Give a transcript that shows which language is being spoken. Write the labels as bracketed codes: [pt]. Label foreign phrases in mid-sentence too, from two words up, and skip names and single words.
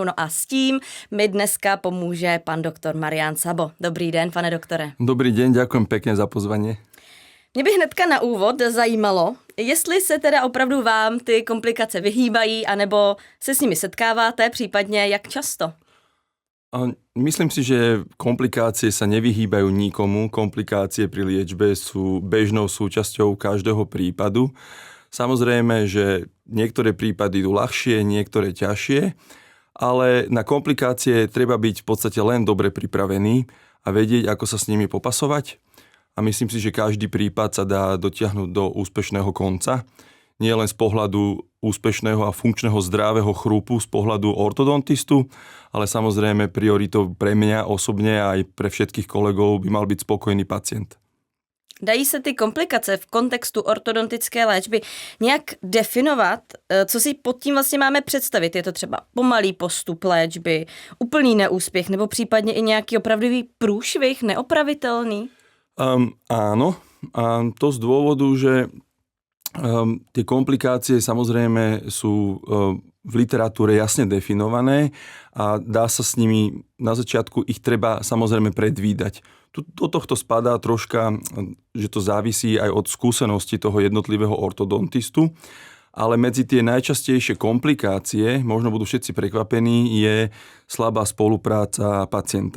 [cs] No a s tím mi dneska pomůže pan doktor Marián Sabo. Dobrý den, pane doktore. [sk] Dobrý den, ďakujem pekne za pozvanie. [cs] Mě by hnedka na úvod zajímalo, jestli se teda opravdu vám ty komplikace vyhýbají, anebo se s nimi setkáváte, případně jak často? [sk] Myslím si, že komplikácie sa nevyhýbajú nikomu. Komplikácie pri liečbe sú bežnou súčasťou každého prípadu. Samozrejme, že niektoré prípady idú ľahšie, niektoré ťažšie, ale na komplikácie treba byť v podstate len dobre pripravený a vedieť, ako sa s nimi popasovať. A myslím si, že každý prípad sa dá dotiahnuť do úspešného konca. Nie len z pohľadu úspešného a funkčného zdravého chrúpu, z pohľadu ortodontistu, ale samozrejme prioritou pre mňa osobne a aj pre všetkých kolegov by mal byť spokojný pacient. [cs] Dají se ty komplikace v kontextu ortodontické léčby nějak definovat? Co si pod tím vlastně máme představit? Je to třeba pomalý postup léčby, úplný neúspěch nebo případně i nějaký opravdový průšvih, neopravitelný? [sk] Áno, a to z dôvodu, že tie komplikácie samozrejme sú v literatúre jasne definované a dá sa s nimi, na začiatku ich treba samozrejme predvídať. Do tohto spadá troška, že to závisí aj od skúsenosti toho jednotlivého ortodontistu, ale medzi tie najčastejšie komplikácie, možno budú všetci prekvapení, je slabá spolupráca pacienta.